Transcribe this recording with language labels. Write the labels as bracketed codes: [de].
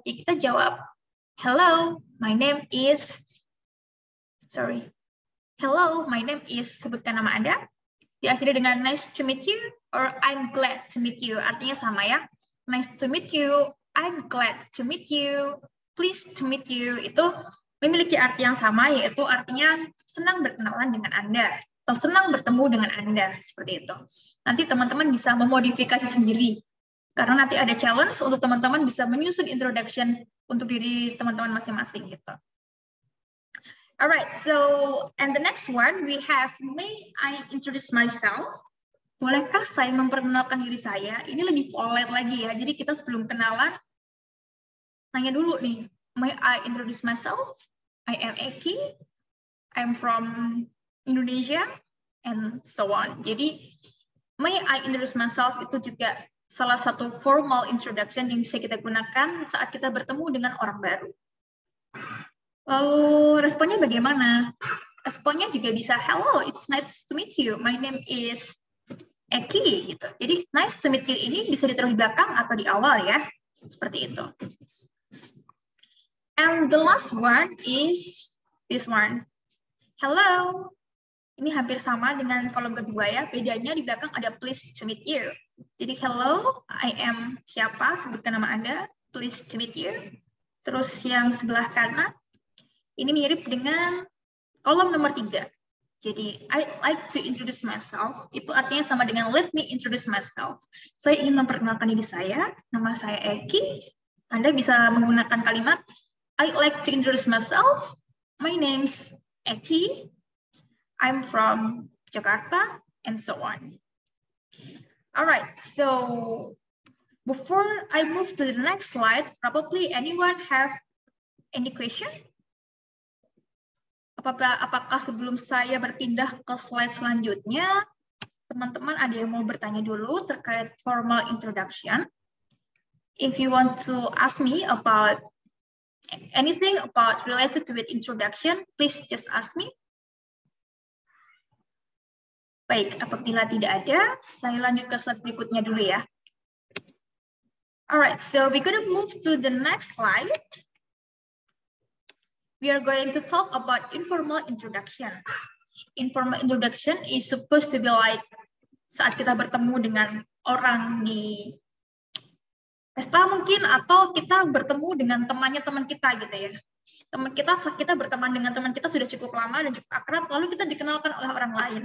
[id] Ya kita jawab, [en] hello, my name is, [id] hello, my name is, sebutkan nama Anda, diakhiri dengan [en] nice to meet you, [id] or I'm glad to meet you, artinya sama ya, [en] nice to meet you, [id] I'm glad to meet you, pleased to meet you, itu memiliki arti yang sama, yaitu artinya senang berkenalan dengan Anda, atau senang bertemu dengan Anda, seperti itu. Nanti teman-teman bisa memodifikasi sendiri, karena nanti ada challenge untuk teman-teman bisa menyusun introduction untuk diri teman-teman masing-masing gitu. [en] Alright, so and the next one we have may I introduce myself? [id] Bolehkah saya memperkenalkan diri saya? Ini lebih polite lagi ya. Jadi kita sebelum kenalan nanya dulu nih, [en] may I introduce myself? I am Eki. I'm from Indonesia and so on. [id] Jadi [en] may I introduce myself [id] itu juga salah satu formal introduction yang bisa kita gunakan saat kita bertemu dengan orang baru. Lalu responnya bagaimana? Responnya juga bisa, [en] hello, it's nice to meet you. My name is Eki. [id] Gitu. Jadi [en] nice to meet you [id] ini bisa ditaruh di belakang atau di awal ya. Seperti itu. [en] And the last one is this one. Hello. [id] Ini hampir sama dengan kolom kedua ya. Bedanya di belakang ada [en] pleased to meet you. [id] Jadi [en] hello, I am [id] siapa, sebutkan nama Anda, [en] pleased to meet you. [id] Terus yang sebelah kanan, ini mirip dengan kolom nomor 3. Jadi, [en] I like to introduce myself, [id] itu artinya sama dengan [en] let me introduce myself. [id] Saya ingin memperkenalkan diri saya, nama saya Eki. Anda bisa menggunakan kalimat, [en] I like to introduce myself, my name's Eki, I'm from Jakarta, and so on. All right, so before I move to the next slide, probably anyone have any question? [id] Apakah sebelum saya berpindah ke slide selanjutnya, teman-teman ada yang mau bertanya dulu terkait formal introduction? [en] If you want to ask me about anything about related to introduction, please just ask me. [id] Baik, apabila tidak ada, saya lanjut ke slide berikutnya dulu ya. [en] Alright, so we're going to move to the next slide. We are going to talk about informal introduction. Informal introduction is supposed to be like [id] saat kita bertemu dengan orang di pesta mungkin, atau kita bertemu dengan temannya teman kita gitu ya. Kita berteman dengan teman kita sudah cukup lama dan cukup akrab, lalu kita dikenalkan oleh orang lain.